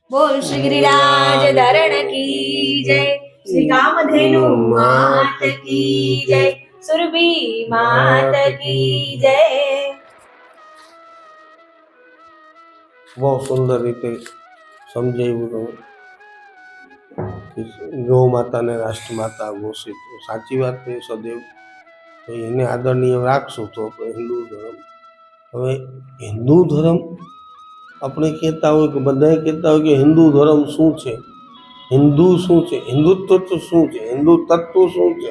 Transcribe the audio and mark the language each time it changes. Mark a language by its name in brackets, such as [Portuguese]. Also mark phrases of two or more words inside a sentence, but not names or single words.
[Hindi] बोल श्री गिरिराज धरण की जय, श्री कामधेनु मात की जय, सुरभि मात की जय। [Gujarati] બહુ સુંદર રીતે સમજાવ્યું કે ગૌ માતાને રાષ્ટ્રમાતા ઘોષિત. સાચી વાત છે સદૈવ, તો એને આદરણીય રાખશું તો આપણે હિન્દુ ધર્મ. હવે હિન્દુ ધર્મ આપણે કહેતા હોય કે બધાએ કહેતા હોય કે હિન્દુ ધર્મ શું છે, હિન્દુ શું છે, હિન્દુત્વ તો શું છે, હિન્દુ તત્વ શું છે.